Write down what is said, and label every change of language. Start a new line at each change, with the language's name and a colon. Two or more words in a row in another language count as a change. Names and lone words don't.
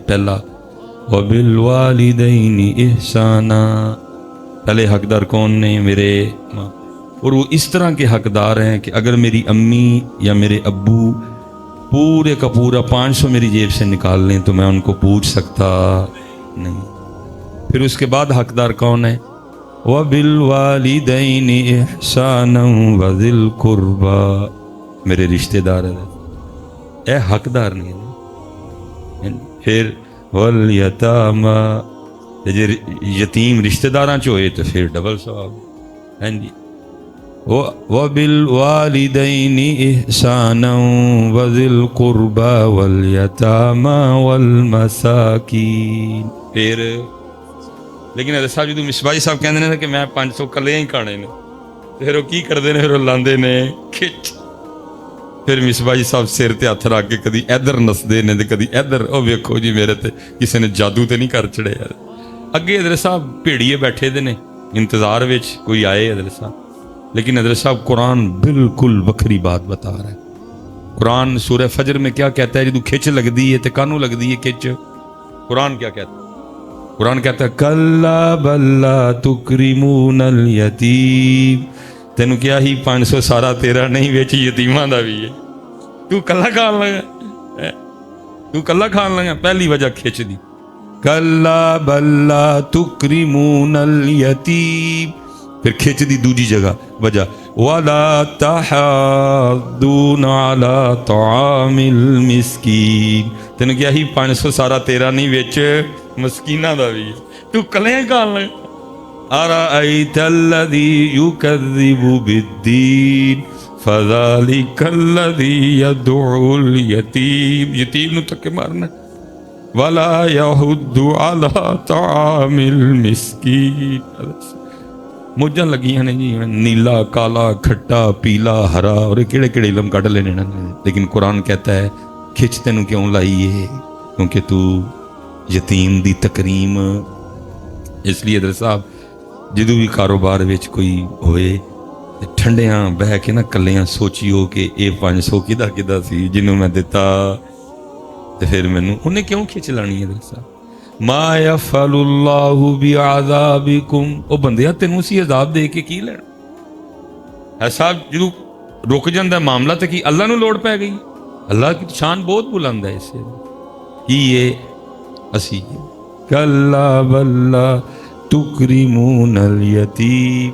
Punjabi: پہلا
Arabic: وَبِالْوَالِدَيْنِ إِحْسَانًا،
Punjabi: پہلے حقدار کون نے؟ میرے ماں۔
Urdu: اور وہ اس طرح کے حقدار ہیں کہ اگر میری امی یا میرے ابو پورے کا پورا 500 میری جیب سے نکال لیں تو میں ان کو پوچھ سکتا نہیں۔ پھر اس کے بعد حقدار کون ہے؟
Arabic: وَبِالْوَالِدَيْنِ إِحْسَانًا وَذِي الْقُرْبَى،
Punjabi: میرے رشتہ دار ہے، اے حقدار نہیں ہے۔ پھر
Arabic: وَالْيَتَامَى،
Punjabi: یتیم رشتہ داراں چ ہوئے تو پھر ڈبل ثواب ہے جی۔
Arabic: وَبِالْوَالِدَيْنِ إِحْسَانًا وَذِي الْقُرْبَى وَالْيَتَامَى وَالْمَسَاكِينِ۔
Punjabi: پھر لیکن حضرت صاحب جدوں مصباحی صاحب کہندے نے کہ میں 500 کلے ہی کھانے نے، پھر وہ کی کردے نے؟ پھر وہ لاندے نے کھچ، پھر مصباحی صاحب سر تے ہاتھ رکھ کے کدی ادھر نسدے نے تے کدی ادھر۔ او ویکھو جی میرے تے کسی نے جادو تے نہیں کر چڑھے یار۔ اگے حضرت صاحب بھیڑیے بیٹھے دے نے انتظار وچ کوئی آئے حضرت صاحب، لیکن حضرت صاحب قرآن بالکل وکھری بات بتا رہا ہے۔
Urdu: قرآن سورہ فجر میں کیا کہتا ہے؟
Punjabi: جدوں کھچ لگدی ہے تے کانوں لگدی ہے کھچ؟
Urdu: قرآن کیا کہتا ہے؟ قرآن کہتا ہے
Arabic: کلا بل لا تکرمون الیتیم،
Punjabi: تینوں کیا ہی 500 سارا تیرا نہیں، وچ یتیماں دا بھی ہے، تو کلا کھان لگا، تو کلا کھان لگا۔ پہلی وجہ کھچ دی،
Arabic: کلا بل لا تکرمون الیتیم۔
Punjabi: پھر کھچ دی دوجی جگہ وجہ
Arabic: وَلَا تَحَاضُّونَ عَلَىٰ طَعَامِ الْمِسْكِينِ،
Punjabi: تینوں کیا ہی 500 سارا تیرا نہیں، وچ مسکینہ دا بھی تو کلیاں کھان لگا۔
Arabic: أَرَأَيْتَ الَّذِي يُكَذِّبُ بِالدِّينِ فَذَلِكَ الَّذِي يَدْعُو الْيَتِيمَ،
Punjabi: یتیم نو تکے مارنا،
Arabic: وَلَا يَحُضُّ عَلَىٰ طَعَامِ الْمِسْكِينِ۔
Punjabi: موجاں لگیاں نے جی، نیلا کالا کھٹا پیلا ہرا، اور کیڑے کیڑے علم کڈ لینے، لیکن
Urdu: قرآن کہتا ہے
Punjabi: کھچ تینوں کیوں لائی ہے؟ کیونکہ تو یتیم دی تکریم۔ اس لیے حضرت صاحب جدوں بھی کاروبار وچ کوئی ہوئے ٹھنڈیاں بہ کے نہ کلیاں سوچیو کہ اے 500 کدا کدا سی جنوں میں دتا، تے پھر مینوں انہیں کیوں کھچ لانی ہے؟ حضرت صاحب
Arabic: ما یفعل اللہ بعذابکم،
Punjabi: او بندیا تینوں اسی عذاب دے کے کی لینا ہے؟ صاحب جدوں رک جاندہ ہے معاملہ تے کی اللہ نو لوڑ پہ گئی؟
Urdu: اللہ کی شان بہت بلند ہے اس سے کی یہ اسی
Arabic: کلا بل لا تکرمون الیتیم۔